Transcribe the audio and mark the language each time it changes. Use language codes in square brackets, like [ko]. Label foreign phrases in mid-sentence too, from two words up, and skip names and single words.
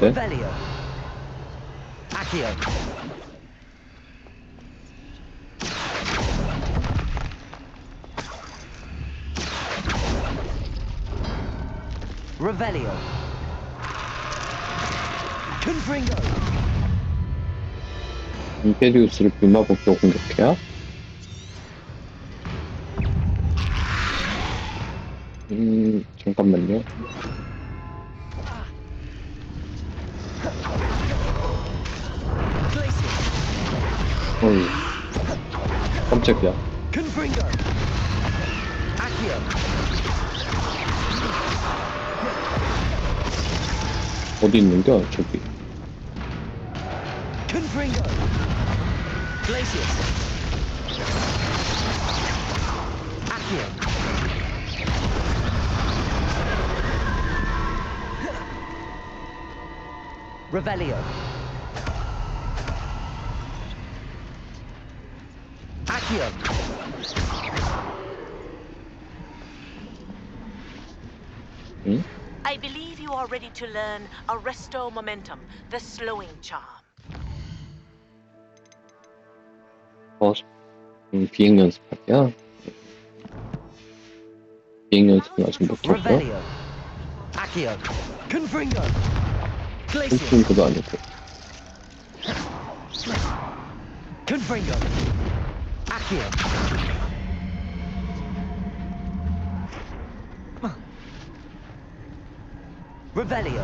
[en] Revelio. Accio. Revelio. Confringo. [ko] 임페리우스를 불마법으로 공격해야? 잠깐만요. 어이, 깜짝이야. [en] Confringo. Accio. [ko] 어디 있는겨? 저기. [en] Confringo. Glacius. Accio. Revelio. Accio. [ko] 응? [en] I believe you are ready to learn Arresto Momentum, the slowing charm. [ko] 비행 연습할게요. 비행 연습은 아직 못했고. [en] Revelio. Accio. Confringo. Glacius. [ko] 홈핑크도 아니고. [en] Confringo. Accio. Revelio.